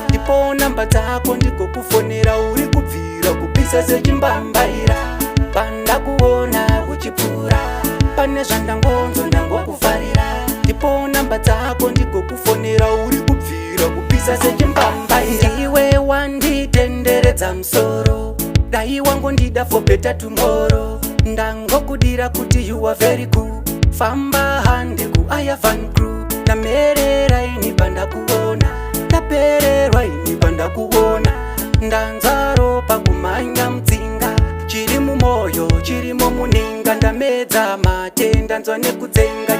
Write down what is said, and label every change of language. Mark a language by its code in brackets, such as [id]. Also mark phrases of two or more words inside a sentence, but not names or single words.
[sn] Ndipo namba dzako ndiko kufonera, uri kubvira kupisa sechimbambaira. Panda kuona uchipfuura, pane zvandangonzo ndangokufarira. Ndipo namba dzako ndiko kufonera, uri kubvira kupisa sechimbambaira. Iwe wanditenderedza musoro, dai wangondida [en] for better tomorrow. [sn] Ndangokudira kuti [en] you are very cool. [sn] Famba hande ku Aya Fan Crew. Ndamerera ini pandakuona. Ndapererwa ini pandakuona. Ndanzaro pakumhanya mudzinga. Chiri mumoyo, chiri mumuninga. Ndamedza matenda, nzwa nekutsenga.